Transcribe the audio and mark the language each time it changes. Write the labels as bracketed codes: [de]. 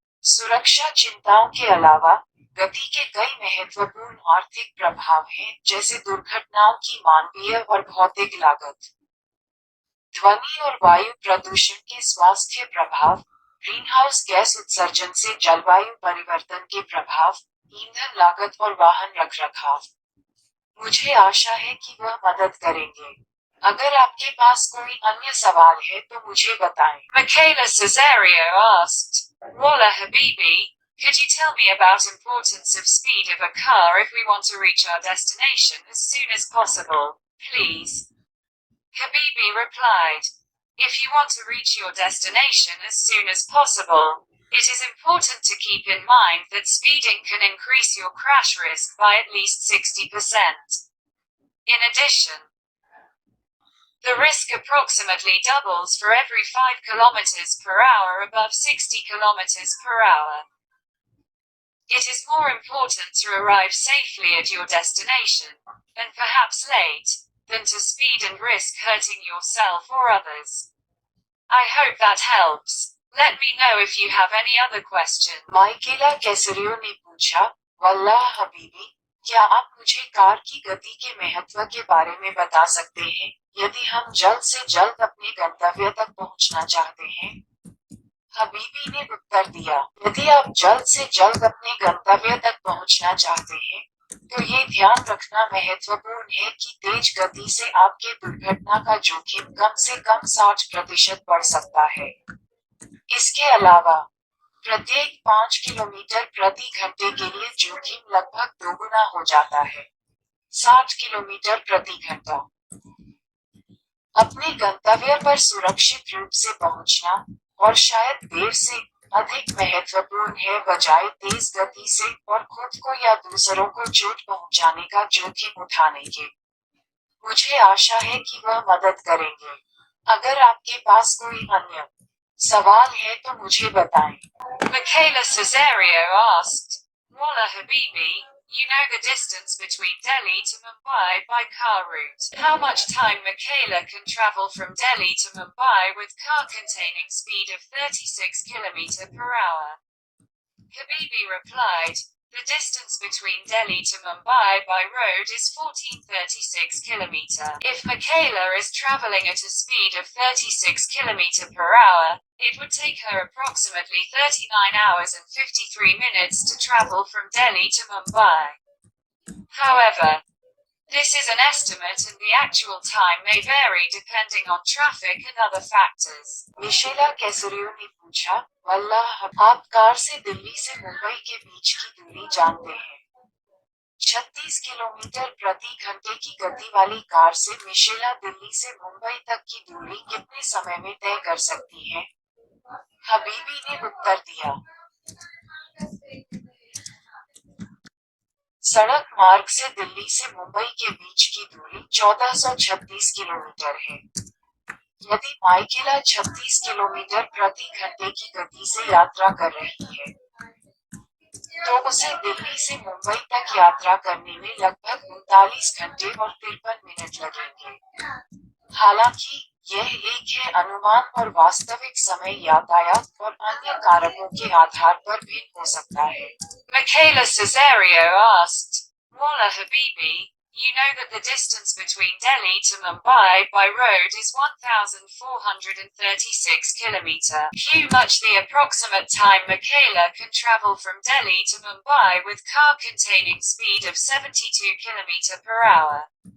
[hi] सुरक्षा चिंताओं के अलावा गति के कई महत्वपूर्ण आर्थिक प्रभाव हैं, जैसे दुर्घटनाओं की मानवीय और भौतिक लागत, ध्वनि और वायु प्रदूषण के स्वास्थ्य प्रभाव, ग्रीनहाउस गैस उत्सर्जन से जलवायु परिवर्तन के प्रभाव, ईंधन लागत और वाहन रखरखाव। मुझे आशा है कि वह मदद करेंगे। अगर आपके पास कोई अन्य सवाल है तो मुझे बताएं। [en] Michaela Caesario asked, Rolla Habibi, could you tell me about importance of speed of a car if we want to reach our destination as soon as possible, please? Habibi replied, if you want to reach your destination as soon as possible, it is important to keep in mind that speeding can increase your crash risk by at least 60%. In addition, the risk approximately doubles for every 5 kilometers per hour above 60 kilometers per hour. It is more important to arrive safely at your destination, and perhaps late, than to speed and risk hurting yourself or others. I hope that helps. Let me know if you have any other question. [hi] माइकेला कैसरियो ने पूछा, वल्लाह हबीबी, क्या आप मुझे car की गति के महत्व के बारे में बता सकते हैं, यदि हम जल्द से जल्द अपने गंतव्य तक पहुंचना चाहते हैं? हबीबी ने उत्तर दिया, यदि आप जल्द से जल्द अपने गंतव्य तक पहुंचना चाहते हैं, तो ये ध्यान रखना महत्वपूर्ण है कि तेज गति से आपके दुर्घटना का जोखिम कम से कम 60% बढ़ सकता है। इसके अलावा प्रत्येक 5 किलोमीटर प्रति घंटे के लिए जोखिम लगभग दोगुना हो जाता है, 60 किलोमीटर प्रति घंटा। अपने गंतव्य पर सुरक्षित रूप से पहुंचना, और शायद देर से, अधिक महत्वपूर्ण है बजाय तेज गति से और खुद को या दूसरों को चोट पहुंचाने का जोखिम उठाने के। मुझे आशा है कि वह मदद करेंगे। अगर आपके पास कोई अन्य सवाल है तो मुझे बताएं। [en] Michaela Caesario asked, Walla Habibi, you know the distance between Delhi to Mumbai by car route. How much time Michaela can travel from Delhi to Mumbai with car containing speed of 36 km per hour? Habibi replied, the distance between Delhi to Mumbai by road is 1436 km. If Michaela is traveling at a speed of 36 km per hour, it would take her approximately 39 hours and 53 minutes to travel from Delhi to Mumbai. However, this is an estimate and the actual time may vary depending on traffic and other factors. [hi] मिशेला कैसरियो ने पूछा, वल्लाह, आप car से दिल्ली से मुंबई के बीच की दूरी जानते हैं? 36 किलोमीटर प्रति घंटे की गति वाली कार से मिशेला दिल्ली से मुंबई तक की दूरी कितने समय में तय कर सकती है? हबीबी ने उत्तर दिया, सड़क मार्ग से दिल्ली से मुंबई के बीच की दूरी 1436 किलोमीटर है। यदि माइकेला 36 किलोमीटर प्रति घंटे की गति से यात्रा कर रही है, तो उसे दिल्ली से मुंबई तक यात्रा करने में लगभग 39 घंटे और 53 मिनट लगेंगे। हालांकि यह एक है अनुमान और वास्तविक समय यातायात और अन्य कारकों के आधार पर भिन्न हो सकता है। [en] Michaela Caesario asked, Walla Habibi, you know that the distance between Delhi to Mumbai by road is 1436 km. How much the approximate time Michaela can travel from Delhi to Mumbai with car containing speed of 72 km per hour?